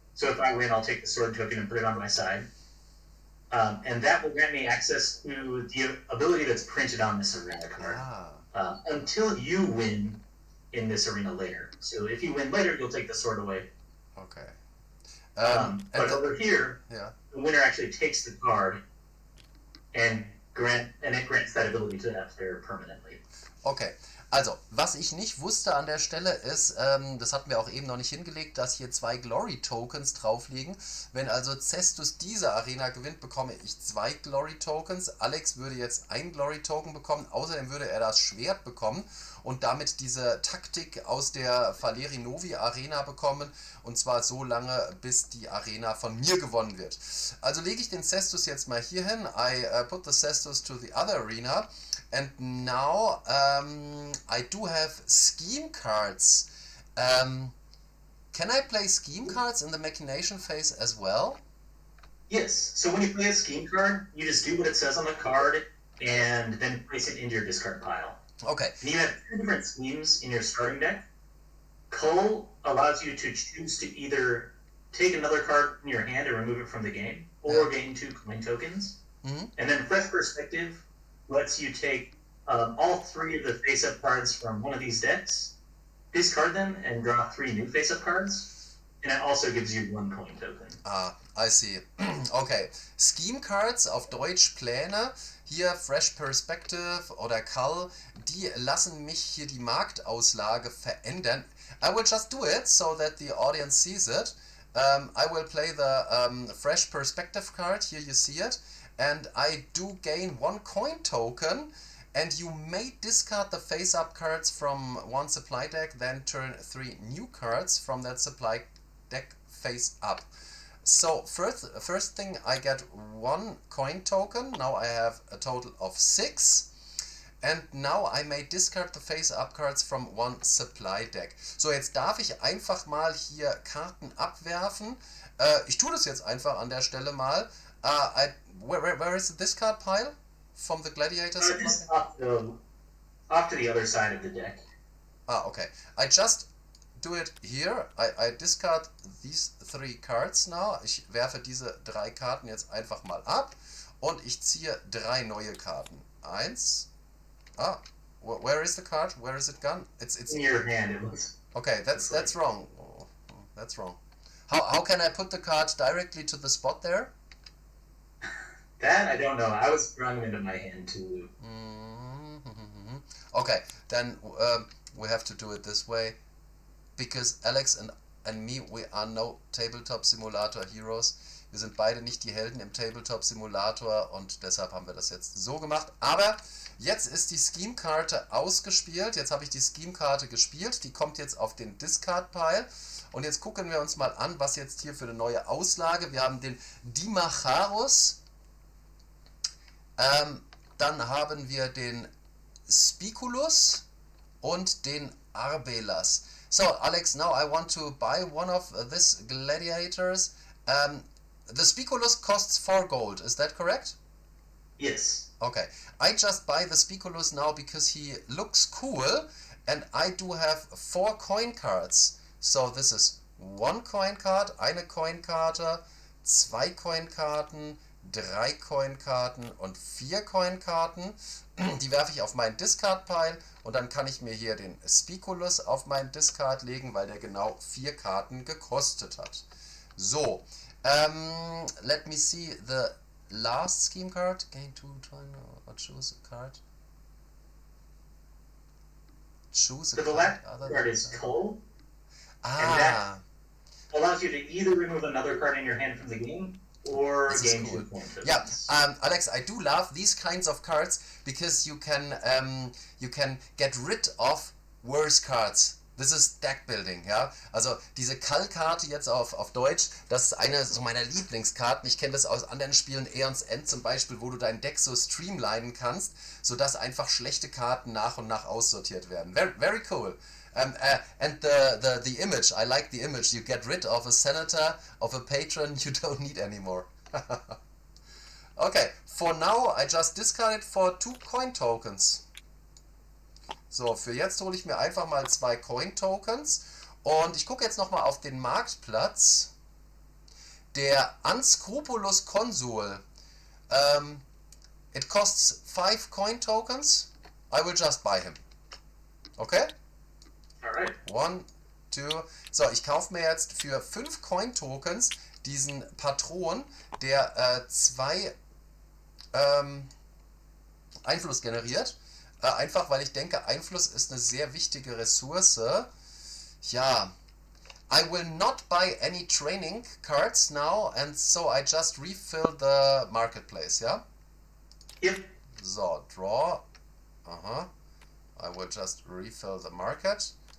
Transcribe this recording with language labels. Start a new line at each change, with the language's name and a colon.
English: So if I win, I'll take the sword token and put it on my side. And that will grant me access to the ability that's printed on this arena card. Until you win in this arena later. So if you win later, you'll take the sword away. Okay. But over here, yeah. the winner actually takes the card and it grants that ability to that player permanently.
German: Okay, also, was ich nicht wusste an der Stelle ist, das hatten wir auch eben noch nicht hingelegt, dass hier 2 Glory-Tokens drauf liegen. Wenn also Cestus diese Arena gewinnt, bekomme ich 2 Glory-Tokens. Alex würde jetzt ein Glory-Token bekommen, außerdem würde er das Schwert bekommen und damit diese Taktik aus der Valeri Novi Arena bekommen, und zwar so lange, bis die Arena von mir gewonnen wird. Also lege ich den Cestus jetzt mal hier hin.
English: I put the Cestus to the other arena. And now I do have scheme cards. Can I play scheme cards in the machination phase as well? Yes. So when you play a scheme card, you just do what it says on the card and then place it into your discard pile. Okay. And you have 2 different schemes in your starting deck. Cull allows you to choose to either take another card in your hand and remove it from the game, or gain 2 coin tokens. Mm-hmm. And then Fresh Perspective lets you take all 3 of the face-up cards from one of these decks, discard them, and draw 3 new face-up cards. And it also gives you 1 coin token. Ah, I see. Okay.
German: Scheme Cards, auf Deutsch Pläne. Hier Fresh Perspective oder Cull, die lassen mich hier die Marktauslage verändern.
English: I will just do it so that the audience sees it. I will play the Fresh Perspective card, here you see it. And I do gain 1 coin token, and you may discard the face-up cards from 1 supply deck, then turn 3 new cards from that supply deck face up. So first thing, I get 1 coin token. Now I have a total of 6. And now I may discard the face-up cards from 1 supply deck.
German: So, jetzt darf ich einfach mal hier Karten abwerfen. Ich tue das jetzt einfach an der Stelle mal.
English: Where is the discard pile from the Gladiators? Just off to the other side of the deck. Ah, okay. I just do it here. I discard these 3 cards now.
German: Ich werfe diese 3 Karten jetzt einfach mal ab und ich ziehe 3 neue Karten.
English: 1. Ah, where is the card? Where is it gone? It's in your hand. It was. Okay, that's wrong. Oh, that's wrong. How can I put the card directly to the spot there? That I don't know. I was throwing them into my hand too. Mm-hmm. Okay, then we have to do it this way, because Alex and me, we are no Tabletop Simulator Heroes.
German: Wir sind beide nicht die Helden im Tabletop Simulator und deshalb haben wir das jetzt so gemacht. Aber jetzt ist die Scheme-Karte ausgespielt. Jetzt habe ich die Scheme-Karte gespielt. Die kommt jetzt auf den Discard-Pile. Und jetzt gucken wir uns mal an, was jetzt hier für eine neue Auslage. Wir haben den Dimacharus. Dann haben wir den Spiculus und den Arbelas.
English: So, Alex, now I want to buy one of these gladiators. The Spiculus costs 4 gold, is that correct? Yes. Okay, I just buy the Spiculus now because he looks cool, and I do have 4 coin cards.
German: So this is 1 coin card, eine Coinkarte, 2 Coinkarten, 3 Coinkarten und 4 Coinkarten. Die werfe ich auf meinen Discard-Pile und dann kann ich mir hier den Spiculus auf meinen Discard legen, weil der genau 4 Karten gekostet hat.
English: So, let me see the last scheme card. Gain 2 or choose a card. Choose a so card. The last card is Cull. And that allows you to either remove another card in your hand from the game or gain cool. 2 points. Yeah, Alex, I do love these kinds of cards because you can get rid of worse cards. This is Deckbuilding, ja.
German: Also diese Cull-Karte jetzt auf Deutsch, das ist eine so meiner Lieblingskarten. Ich kenne das aus anderen Spielen, Aeons End zum Beispiel, wo du dein Deck so streamlinen kannst, sodass einfach schlechte Karten nach und nach aussortiert werden.
English: Very, very cool. And the image, I like the image. You get rid of a senator, of a patron you don't need anymore. Okay, for now I just discard it for 2 coin tokens.
German: So, für jetzt hole ich mir einfach mal 2 coin tokens und ich gucke jetzt nochmal auf den Marktplatz. Der Unscrupulous Consul.
English: It costs 5 coin tokens. I will just buy him. Okay? 1, 2.
German: So, ich kaufe mir jetzt für 5 Coin-Tokens diesen Patron, der 2 Einfluss generiert. Einfach, weil ich denke, Einfluss ist eine sehr wichtige Ressource.
English: Ja, I will not buy any training cards now, and so I just refill the marketplace, ja? Yep. So, draw. Aha. I will just refill the market.